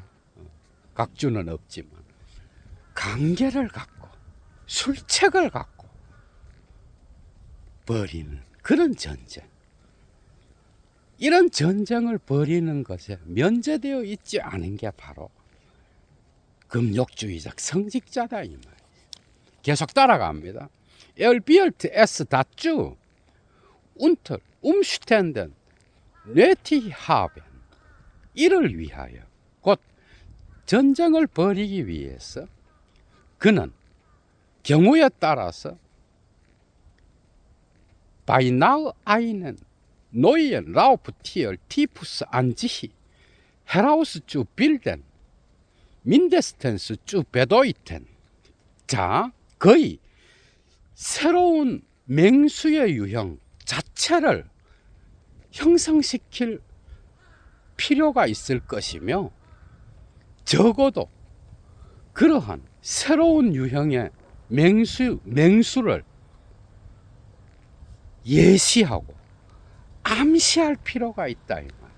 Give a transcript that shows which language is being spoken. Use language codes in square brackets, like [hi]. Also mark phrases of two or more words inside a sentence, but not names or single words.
[ko] 각주는 없지만 관계를 갖고 술책을 갖고 벌이는 그런 전쟁. 이런 전쟁을 벌이는 것에 면제되어 있지 않은 게 바로 금욕주의적 성직자다 이 말이에요. 계속 따라갑니다. [de] Er wird es dazu unter Umständen nötig haben. [ko] 이를 위하여, 곧 전쟁을 벌이기 위해서 그는 경우에 따라서 [de] beinahe einen neuen Raubtier Typus an sich herauszubilden, mindestens zu bedeuten. [ko] 자, 거의 새로운 맹수의 유형 자체를 형성시킬 필요가 있을 것이며, 적어도 그러한 새로운 유형의 맹수를 예시하고 암시할 필요가 있다 이 말이에요.